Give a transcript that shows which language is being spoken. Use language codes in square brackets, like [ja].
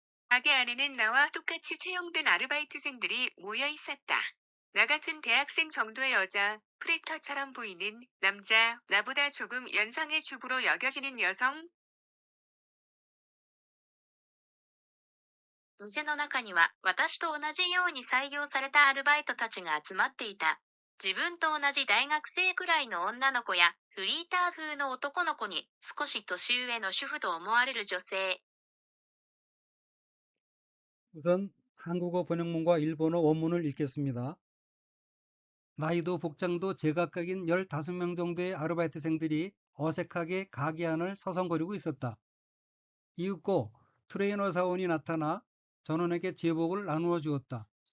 [ko] 가게 안에는 나와 똑같이 채용된 아르바이트생들이 모여 있었다. 나 같은 대학생 정도의 여자, 프리터처럼 보이는 남자, 나보다 조금 연상의 주부로 여겨지는 여성. [ja] 店の中には私と同じように採用されたアルバイトたちが集まっていた。自分と同じ大学生くらいの女の子やフリーター風の男の子に少し年上の主婦と思われる女性。 [ko] 우선 한국어 번역문과 일본어 원문을 읽겠습니다. 나이도 복장도 제각각인 15명 정도의 아르바이트생들이 어색하게 가게 안을 서성거리고 있었다. 이윽고 트레이너 사원이 나타나 전원에게 제복을 나누어 주었다.